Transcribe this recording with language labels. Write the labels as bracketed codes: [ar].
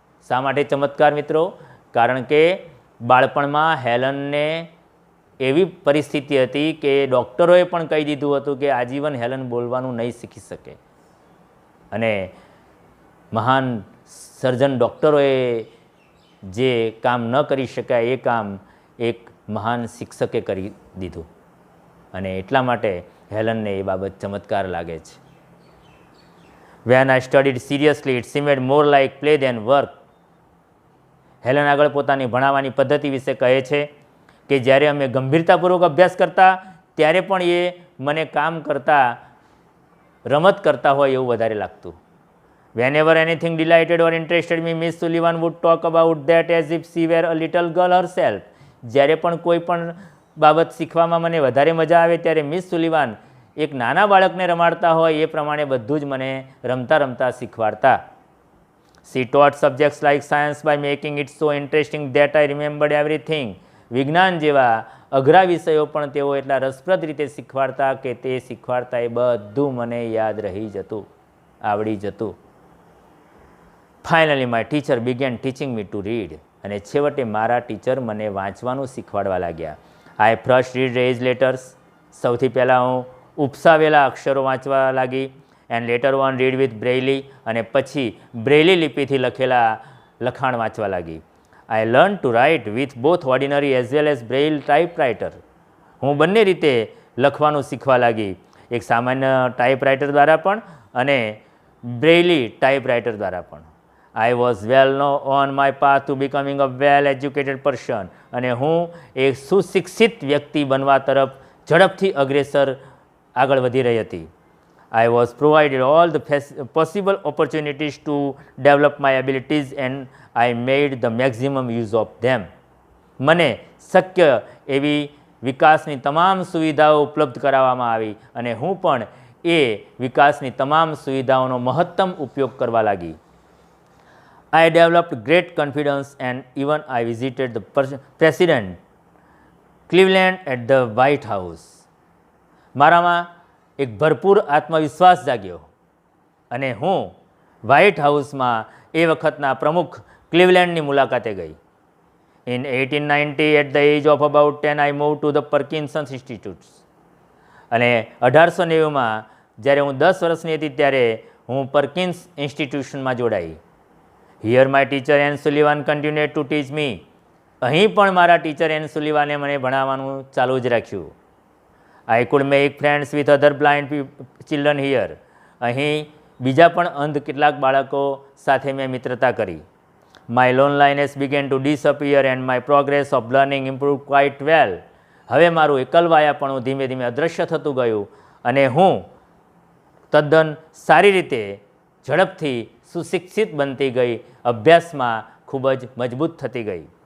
[gu] શા માટે ચમત્કાર મિત્રો? કારણ કે બાળપણમાં હેલનને એવી પરિસ્થિતિ હતી કે ડૉક્ટરોએ પણ કહી દીધું હતું કે આજીવન હેલન બોલવાનું નહીં શીખી શકે, અને મહાન સર્જન ડૉક્ટરોએ જે કામ ન કરી શકાય એ કામ એક મહાન શિક્ષકે કરી દીધું, અને એટલા માટે હેલનને એ બાબત ચમત્કાર લાગે છે. [en] When I studied seriously, it seemed more like play than work. [gu] Helen આગળ પોતાની ભણાવવાની પદ્ધતિ વિશે કહે છે કે જ્યારે અમે ગંભીરતાપૂર્વક અભ્યાસ કરતા ત્યારે પણ એ મને કામ કરતાં રમત કરતા હોય એવું વધારે લાગતું. [en] Whenever anything delighted or interested me, Miss Sullivan would talk about that as if she were a little girl herself. [gu] જ્યારે પણ કોઈ પણ બાબત શીખવામાં મને વધારે મજા આવે ત્યારે મિસ સુલિવાન એક નાના બાળકને રમાડતા હોય એ પ્રમાણે બધું જ મને રમતા રમતા શીખવાડતા. [en] She taught subjects like science by making it so interesting that I remembered everything. [gu] વિજ્ઞાન જેવા અઘરા વિષયો પણ તેઓ એટલા રસપ્રદ રીતે શીખવાડતા કે તે શીખવાડતા એ બધું મને યાદ રહી જતું, આવડી જતું. [en] Finally, my teacher began teaching me to read. [gu] અને છેવટે મારા ટીચર મને વાંચવાનું શીખવાડવા લાગ્યા. [en] I first read raised letters. [gu] સૌથી પહેલાં હું ઉપસાવેલા અક્ષરો વાંચવા લાગી. [en] and later on read with Braille, [gu] અને પછી બ્રેઇલી લિપિથી લખેલા લખાણ વાંચવા લાગી. [en] I learn to write with both ordinary as well as Braille typewriter. [gu] હું બંને રીતે લખવાનું શીખવા લાગી, એક સામાન્ય ટાઈપરાઇટર દ્વારા પણ અને બ્રેઇલી ટાઈપરાઇટર દ્વારા પણ. [en] I was well on my path to becoming a well-educated person. [gu] અને હું એક સુશિક્ષિત વ્યક્તિ બનવા તરફ ઝડપથી અગ્રેસર આગળ વધી રહી હતી. [en] I was provided all the possible opportunities to develop my abilities and I made the maximum use of them. [gu] મને શક્ય એવી વિકાસની તમામ સુવિધાઓ ઉપલબ્ધ કરાવવામાં આવી અને હું પણ એ વિકાસની તમામ સુવિધાઓનો મહત્તમ ઉપયોગ કરવા લાગી. [en] I developed great confidence and even I visited the President Cleveland at the White House. [gu] મારામાં એક ભરપૂર આત્મવિશ્વાસ જાગ્યો અને હું વ્હાઇટ હાઉસમાં એ વખતના પ્રમુખ ક્લિવલેન્ડની મુલાકાતે ગઈ. [en] In 1890, at the age of about 10, I moved to the Parkinson's Institute. [gu] અને 1890માં જ્યારે હું 10 વર્ષની હતી ત્યારે હું પર્કિન્સ ઇન્સ્ટિટ્યુશનમાં જોડાઈ. [en] Here my teacher Anne Sullivan continued to teach me. [gu] અહીં પણ મારા ટીચર એન સુલિવાને મને ભણાવવાનું ચાલુ જ રાખ્યું. [en] I could make friends with other blind children here. [gu] અહીં બીજા પણ અંધ કેટલાક બાળકો સાથે મેં મિત્રતા કરી. [en] My loneliness began to disappear and my progress of learning improved quite well. [gu] હવે મારું એકલવાયાપણું ધીમે ધીમે અદૃશ્ય થતું ગયું અને હું તદ્દન સારી રીતે ઝડપથી સુશિક્ષિત બનતી ગઈ, અભ્યાસમાં ખૂબ જ મજબૂત થતી ગઈ.